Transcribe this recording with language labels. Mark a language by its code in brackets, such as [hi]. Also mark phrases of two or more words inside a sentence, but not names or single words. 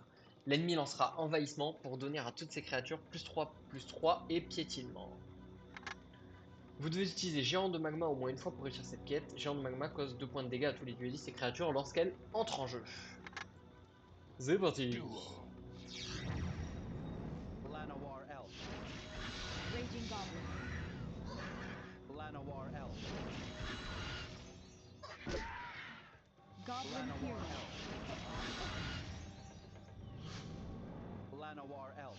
[fr] L'ennemi lancera envahissement pour donner à toutes ces créatures +3/+3 et piétinement. Vous devez utiliser géant de magma au moins une fois pour réussir cette quête. Géant de magma cause 2 points de dégâts à tous les duellistes et créatures lorsqu'elle entre en jeu. C'est parti. Llanowar Elf. Raging Goblin. Llanowar Elf. Goblin Llanowar Hero. Elf. Llanowar Elf.